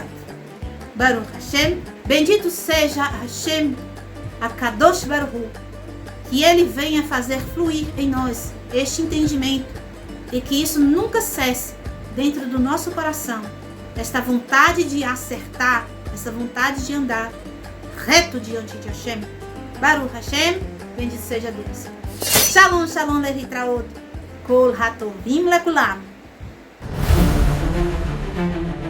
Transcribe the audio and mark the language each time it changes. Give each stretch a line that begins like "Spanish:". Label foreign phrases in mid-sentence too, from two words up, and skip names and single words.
Hebrew: ברוך השם,
Portuguese: bendito seja Hashem, a
Hebrew: קדוש ברוך הוא,
Portuguese: que ele venha fazer fluir em nós este entendimento e que isso nunca cesse dentro do nosso coração, esta vontade de acertar, essa vontade de andar reto diante de Hashem.
Hebrew: ברוך השם,
Portuguese: bendito seja Deus.
Hebrew: שלום, שלום, להתראות. כל הטובים לכולם.